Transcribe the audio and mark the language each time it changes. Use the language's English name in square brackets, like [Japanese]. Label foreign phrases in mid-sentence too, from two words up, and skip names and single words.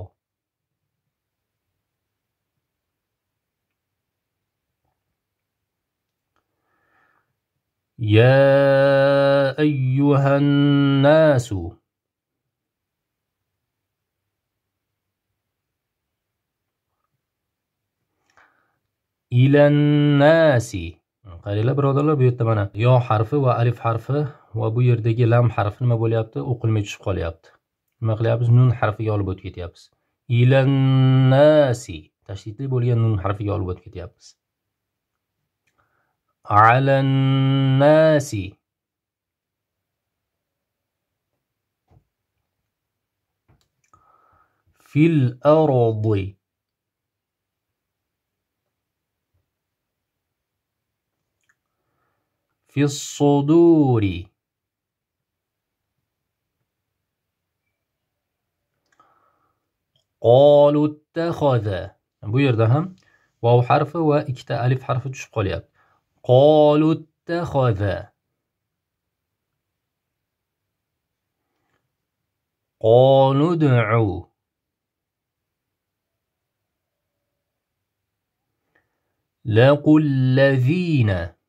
[Arabic] يا أيها الناس. إلى الناس. [Uzbek] qaranglar birodarlar, bu yerda mana yo harfi va alif harfi va bu yerdagi lam harfi nima bo'lyapti? O'qilmay tushib qolyapti. Nima qilyapmiz? Nun harfiga olib o'tib ketyapmiz. [Arabic] إلى الناس. [Uzbek] Tashdidli bo'lgan nun harfiga olib o'tib ketyapmiz. [Arabic] على الناس. في الأرض. في الصدور. قالوا اتخذ. [Uzbek] Bu yerda ham vav harfi va ikkita alif harfi tushib qolyapti. [Arabic] قالوا اتخذ. قالوا ادعوا. لقوا الذين.